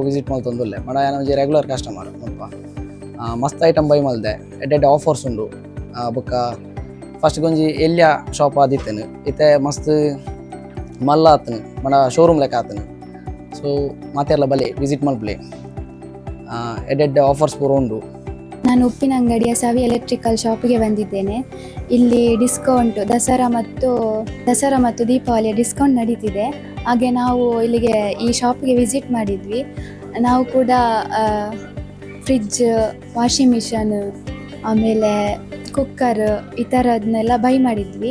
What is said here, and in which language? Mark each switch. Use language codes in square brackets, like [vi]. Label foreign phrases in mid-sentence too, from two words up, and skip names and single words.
[tcy] ವಿಸಿಟ್ ಮಲ್ತೊಂದುಲ್ಲೆ ಮಡ ಯಾನೊಂಜಿ [en] regular customer [tcy] ಮುಲ್ಪ ಮಸ್ತ್ ಐಟಮ್ ಬೈ ಮಲ್ದೆ ಎಡ್ಡೆ ಆಫರ್ಸ್ ಉಂಡು ಬೊಕ್ಕ ಫಸ್ಟ್ ಗೊಂಜಿ ಎಲ್ಯ ಶಾಪ್ ಆದಿತ್ತೇನೆ ಇತ್ತೆ ಮಸ್ತ್ ಮಲ್ಲ ಆತನು ಮಡ ಶೋರೂಮ್ ಲೆಕ್ಕ ಆತನು ಸೊ ಮಾತೆಲ್ಲ ಬಲೆ ವಿಸಿಟ್ ಮಲ್ಪ್ಲೆ ಎಡ್ಡೆ ಆಫರ್ಸ್ ಪೂರ ಉಂಡು. [kn] ನಾನು ಉಪ್ಪಿನಂಗಡಿಯ ಸವಿ ಎಲೆಕ್ಟ್ರಿಕಲ್ ಶಾಪಿಗೆ ಬಂದಿದ್ದೇನೆ. ಇಲ್ಲಿ ಡಿಸ್ಕೌಂಟ್ ದಸರಾ ಮತ್ತು ದೀಪಾವಳಿಯ ಡಿಸ್ಕೌಂಟ್ ನಡೀತಿದೆ. ಹಾಗೆ ನಾವು ಇಲ್ಲಿಗೆ ಈ ಶಾಪಿಗೆ ವಿಸಿಟ್ ಮಾಡಿದ್ವಿ. ನಾವು ಕೂಡ ಫ್ರಿಡ್ಜ್, [en] washing machine, [kn] ಆಮೇಲೆ ಕುಕ್ಕರ್ ಈ ಥರದನ್ನೆಲ್ಲ ಬೈ ಮಾಡಿದ್ವಿ.